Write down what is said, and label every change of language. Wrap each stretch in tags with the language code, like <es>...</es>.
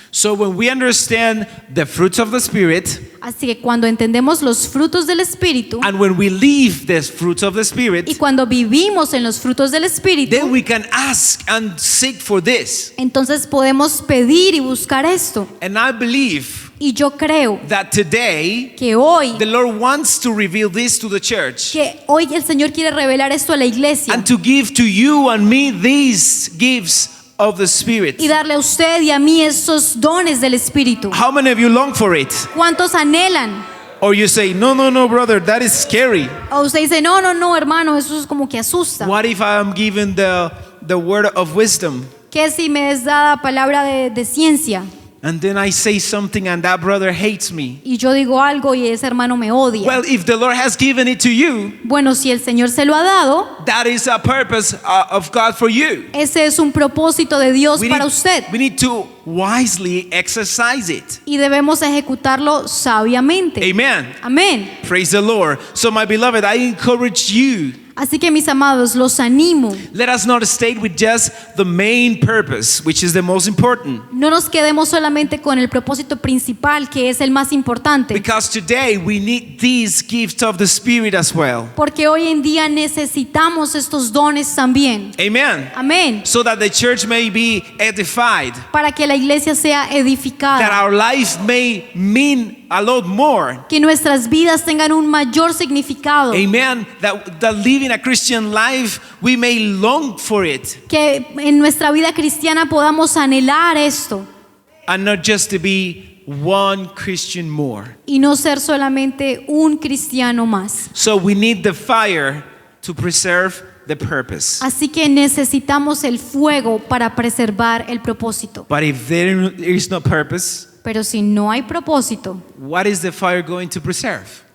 <en>So when we understand the fruits of the Spirit,</en> <es>Así que cuando entendemos los frutos del Espíritu</es> <en>and when we live the fruits of the</en> <es>y</es> <en>Spirit,</en> <es>cuando vivimos en los frutos del</es> <en>then</en> <es>Espíritu,</es> <en>we can ask and seek for this.</en> <es>entonces podemos pedir y buscar esto.</es> <en>And I believe</en> <es>Y yo creo</es> <en>that today</en> <es>que hoy,</es> <en>the Lord wants to reveal this to the church</en> <es>el Señor quiere revelar esto a la iglesia</es> <en>and to give to you and me these gifts of the Spirit.</en> <es>y darle a usted y a mí esos dones del Espíritu.</es> <en>How many of you long for it?</en> <es>¿Cuántos anhelan?</es> <en>Or you say, no, brother, that is scary.</en> <es>O usted dice, no, hermano, eso es como que asusta.</es> <en>What if I am given the word of wisdom?</en> <es>¿Qué si me es dada palabra de ciencia?</es> <en>And then I say something and that brother hates me.</en> <es>Y yo digo algo y ese hermano me odia.</es> <en>Well, if the Lord has given it to you,</en> <es>Bueno, si el Señor se lo ha dado,</es> <en>that is a purpose of God for you.</en> <es>ese es un propósito de Dios para usted.</es> <en>We need to wisely exercise it.</en> <es>Y debemos ejecutarlo sabiamente.</es> <en>Amen.</en> <es>Amén.</es> <en>Praise the Lord. So my beloved, I encourage you,</en> <es>Así que mis amados, los animo.</es> <en>let us not stay with just the main purpose, which is the most important.</en> <es>No nos quedemos solamente con el propósito principal, que es el más importante.</es> <en>Because today we need these gifts of the Spirit as well.</en> <es>Porque hoy en día necesitamos estos dones también.</es> <en>Amen.</en> <es>Amén.</es> <en>So that the church may be edified,</en> <es>Para que la iglesia sea</es> <en>that</en> <es>edificada.</es> <en>our life may mean a lot more.</en> <es>Que nuestras vidas tengan un mayor significado.</es> <en>Amen. That living a Christian life, we may long for it.</en> <es>Que en nuestra vida cristiana podamos anhelar esto.</es> <en>And not just to be one Christian more.</en> <es>Y no ser solamente un cristiano más.</es> <en>So we need the fire to preserve the purpose.</en> <es>Así que necesitamos el fuego para preservar el propósito.</es> <en>But if there is no purpose,</en> <es>Pero si no hay propósito,</es> <en>what is the fire going to preserve?</en>